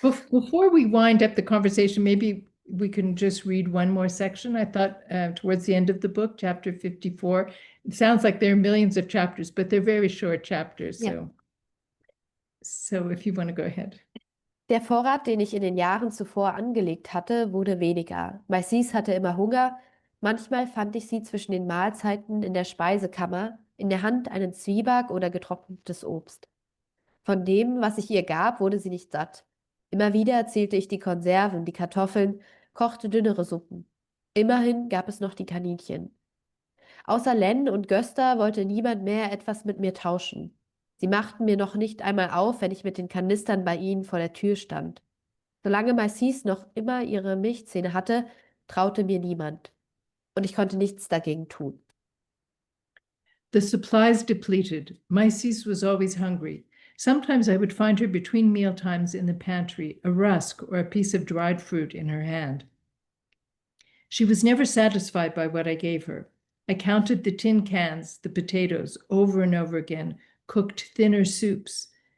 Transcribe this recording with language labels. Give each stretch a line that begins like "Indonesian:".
English: Before we wind up the conversation, maybe we can just read one more section. I thought towards the end of the book, chapter 54, it sounds like there are millions of chapters, but they're very short chapters. Yeah. So if you want to go ahead.
German: Der Vorrat, den ich in den Jahren zuvor angelegt hatte, wurde weniger. Maisis hatte immer Hunger. Manchmal fand ich sie zwischen den Mahlzeiten in der Speisekammer, in der Hand einen Zwieback oder getrocknetes Obst. Von dem, was ich ihr gab, wurde sie nicht satt. Immer wieder zählte ich die Konserven, die Kartoffeln, kochte dünnere Suppen. Immerhin gab es noch die Kaninchen. Außer Len und Gösta wollte niemand mehr etwas mit mir tauschen. Sie machten mir noch nicht einmal auf, wenn ich mit den Kanistern bei ihnen vor der Tür stand. Solange Maisis noch immer ihre Milchzähne hatte, traute mir niemand. Und ich konnte nichts dagegen tun.
English: The supplies depleted. Maisis was always hungry. Sometimes I would find her between mealtimes in the pantry, a rusk or a piece of dried fruit in her hand. She was never satisfied by what I gave her. I counted the tin cans, the potatoes, over and over again, cooked thinner soups.